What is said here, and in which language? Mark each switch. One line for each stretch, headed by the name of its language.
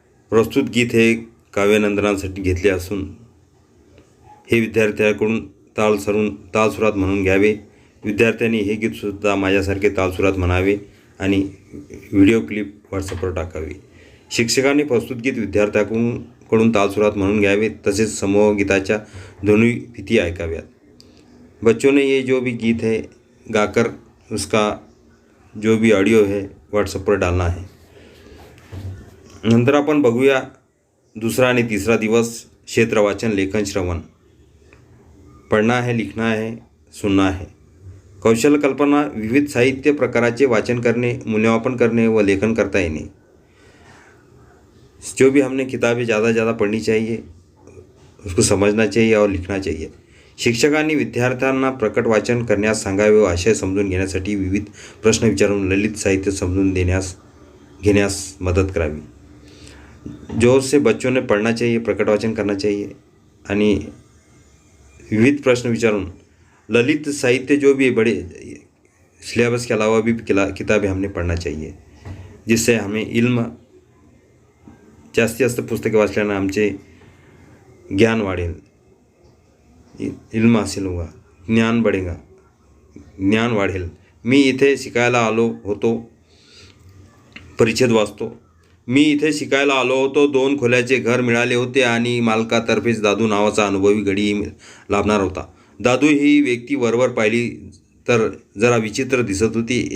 Marathi: प्रस्तुत गीत हे काव्यनंदनासाठी घेतले असून हे विद्यार्थ्यांकडून तालसुरात म्हणून घ्यावे. विद्यार्थ्यांनी हे गीतसुद्धा माझ्यासारखे तालसुरात म्हणावे आणि व्हिडिओ क्लिप व्हॉट्सअपवर टाकावी. शिक्षकांनी प्रस्तुत गीत विद्यार्थ्यांकडून तालसुरात म्हणून घ्यावे, तसेच समूह गीताच्या ध्वनिफिती ऐकाव्यात.
Hindi: बच्चों ने ये जो भी गीत है गाकर उसका जो भी ऑडियो है व्हॉट्सअप पर डालना है.
Marathi: नंतर आपण बघूया दूसरा आणि तीसरा दिवस क्षेत्र वाचन, लेखन, श्रवण.
Hindi: पढ़ना है, लिखना है, सुनना है.
Marathi: कौशल कल्पना, विविध साहित्य प्रकाराचे वाचन करने, मूल्यमापन करने व लेखन करता येणे.
Hindi: जो भी हमने किताबें ज़्यादा पढ़नी चाहिए, उसको समझना चाहिए और लिखना चाहिए.
Marathi: शिक्षकांनी विद्यार्थ्यांना प्रकट वाचन करण्यास सांगावे व आशय समजून घेण्यासाठी विविध प्रश्न विचारून ललित साहित्य समजून घेण्यास मदत करावी.
Hindi: जोर से बच्चों ने पढ़ना चाहिए, प्रकट वाचन करना चाहिए
Marathi: आणि विविध प्रश्न विचारून ललित साहित्य
Hindi: जो भी बड़े सिलेबस के अलावा भी किताबें हमने पढ़ना चाहिए, जिससे हमें इल्म
Marathi: जास्त पुस्तके वाचल्यानं आमचे ज्ञान वाढेल,
Hindi: इल्म हासिल होगा, ज्ञान बढ़ेगा,
Marathi: ज्ञान वाढेल. मी इथे शिकायला आलो होतो, परिच्छेद वाचतो. मी इथे शिकायला आलो होतो, 2 खोल्याचे घर मिळाले होते आणि मालकातर्फेच दादू नावाचा अनुभवी गडी लाभणार होता. दादू ही व्यक्ती वरवर पाहिली तर जरा विचित्र दिसत होती.